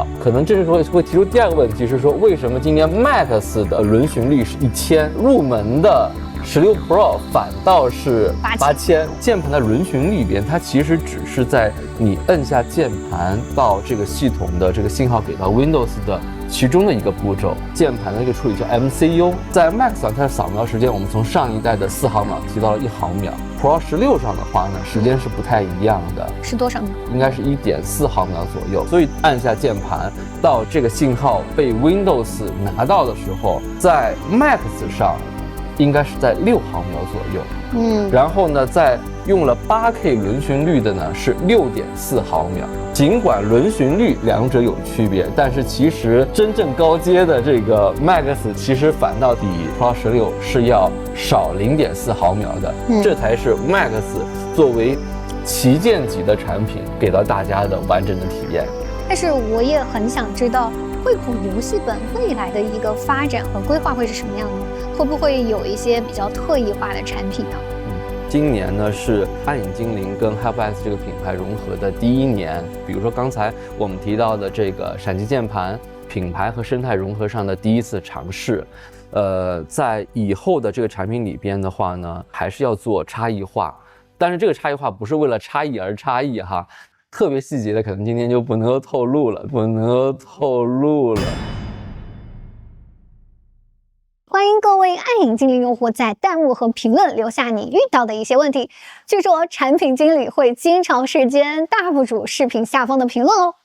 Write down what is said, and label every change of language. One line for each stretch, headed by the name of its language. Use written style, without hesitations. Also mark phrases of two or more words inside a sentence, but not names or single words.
Chinese: 可能這時候會提出第2個問題是說，為什麼今年 Max 的輪詢率是1000，入門的16 Pro 反倒是8000。鍵盤的輪詢里邊，它其實只是在你摁下鍵盤到這個系統的這個信號給到 Windows 的其中的一個步驟。鍵盤的一個處理叫 MCU，在 Max 上它的掃描時間，我们從上一代的4毫秒提到了1毫秒。Pro 16 上的話呢，時間是不太一樣的，是多少呢？應該是1.4毫秒左右。所以按下鍵盤到這個信號被 Windows 拿到的時候，在 Max 上應該是在6毫秒左右。然後呢，在用了8K 輪詢率的呢是6.4毫秒。儘管輪巡率兩者有區別，但是其實真正高階的這個 Max 其實反倒比 Pro 16 是要少0.4毫秒的，這才是 Max 作為旗舰级的产品给到大家的完整的体验。但是我也很想知道，惠普游戏本未来的一个发展和规划会是什么样的？会不会有一些比较特异化的产品呢？今年呢是暗影精灵跟 HyperX 这个品牌融合的第1年，比如说刚才我们提到的这个闪击键盘，品牌和生态融合上的第一次尝試。在以后的这个产品里边的话呢，還是要做差異化，但是這個差異化不是為了差異而差異哈，特別細節的可能今天就不能夠透露了，歡迎各位暗影精靈用戶在彈幕和評論留下你遇到的一些問題，據說產品經理會經常視奸大部主視頻下方的評論哦。